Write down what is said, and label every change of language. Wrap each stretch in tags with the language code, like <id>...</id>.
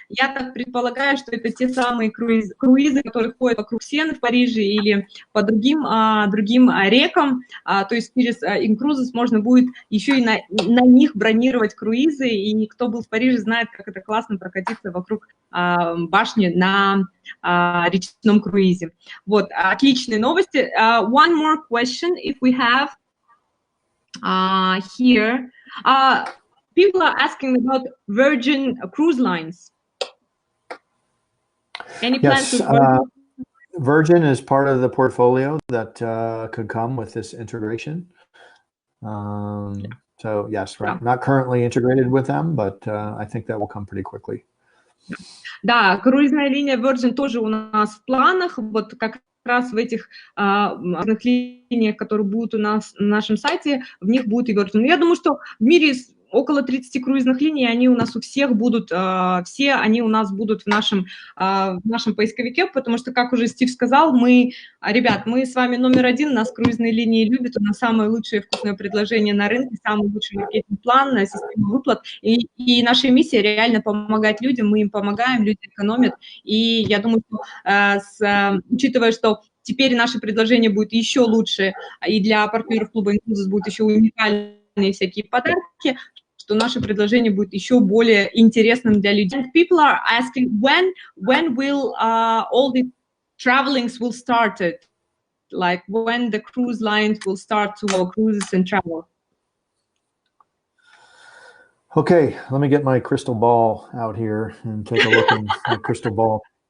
<ru>Я так предполагаю, что это те самые круизы, которые ходят вокруг Сены в Париже или по другим рекам. То есть через inCruises можно будет еще и на них бронировать круизы, и кто был в Париже, знает, как это классно прокатиться вокруг башни на речном круизе. Вот, отличные новости.</ru> <en>One more question, if we have here. People are asking about Virgin Cruise Lines. Any plans with Virgin? Virgin is part of the portfolio that could come with this integration. So yes, right. Not currently integrated with them, but I think that will come pretty quickly.</en> <ru>Да, круизная линия Virgin тоже у нас в планах. Вот как раз в этих линиях, которые будут у нас на нашем сайте, в них будет и Virgin. Я думаю, что в мире около 30 круизных линий, они у нас у всех будут, все они у нас будут в нашем поисковике, потому что, как уже Стив сказал, ребят, мы с вами номер один, нас круизные линии любят, у нас самое лучшее вкусное предложение на рынке, самый лучший маркетинг-план, система выплат, и наша миссия реально помогать людям, мы им помогаем, люди экономят, и я думаю, что, учитывая, что теперь наше предложение будет еще лучше, и для партнеров клуба inCruises будут еще уникальные всякие подарки, что наше предложение будет еще более интересным для людей.</ru> <en>People are asking when will all the travelings will start it, like when the cruise lines will start to go cruises and travel. Okay, let me get my crystal ball out here and take a look in my crystal ball.</en>